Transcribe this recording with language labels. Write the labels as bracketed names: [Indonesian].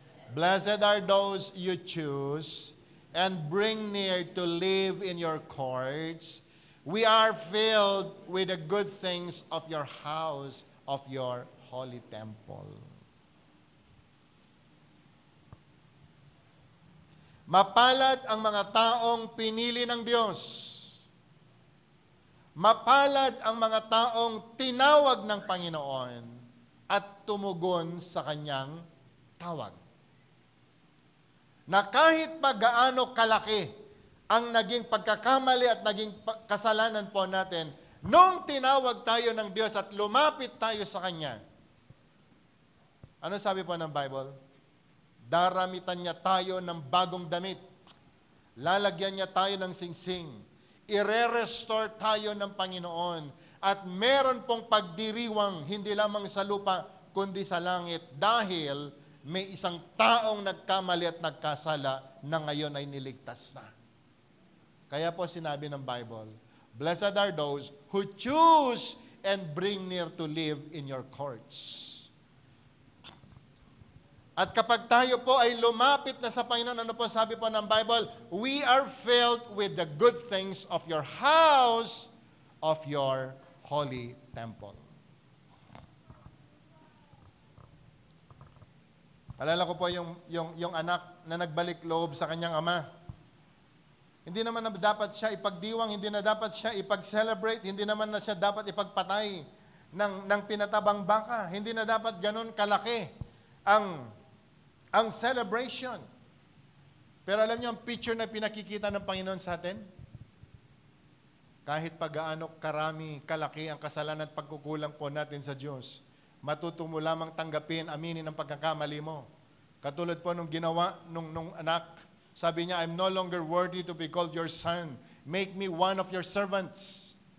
[English] Blessed are those you choose and bring near to live in your courts. We are filled with the good things of your house, of your holy temple. [Filipino] Mapalad ang mga taong pinili ng Diyos. Mapalad ang mga taong tinawag ng Panginoon at tumugon sa kanyang tawag. Na kahit pa gaano kalaki ang naging pagkakamali at naging kasalanan po natin, nung tinawag tayo ng Diyos at lumapit tayo sa Kanya, ano sabi po ng Bible? Daramitan niya tayo ng bagong damit. Lalagyan niya tayo ng singsing. Ire-restore tayo ng Panginoon. At meron pong pagdiriwang hindi lamang sa lupa, kundi sa langit. Dahil may isang taong nagkamali at nagkasala na ngayon ay niligtas na. Kaya po sinabi ng [English] Bible, blessed are those who choose and bring near to live in your courts. [Filipino] At kapag tayo po ay lumapit na sa Panginoon, ano po sabi po ng Bible? [English] We are filled with the good things of your house, of your holy temple. [Filipino] Alala ko po yung anak na nagbalik loob sa kanyang ama. Hindi naman na dapat siya ipagdiwang, hindi na dapat siya ipag-celebrate, hindi naman na siya dapat ipagpatay. ng pinatabang baka. Hindi na dapat ganun kalaki ang celebration. Pero alam niyo, ang picture na pinakikita ng Panginoon sa atin, kahit pag-gaano karami, kalaki ang kasalanan at pagkukulang po natin sa Diyos, matuto mo lamang tanggapin, aminin ang pagkakamali mo. Katulad po nung ginawa nung anak, sabi niya, [English] I'm no longer worthy to be called your son. Make me one of your servants.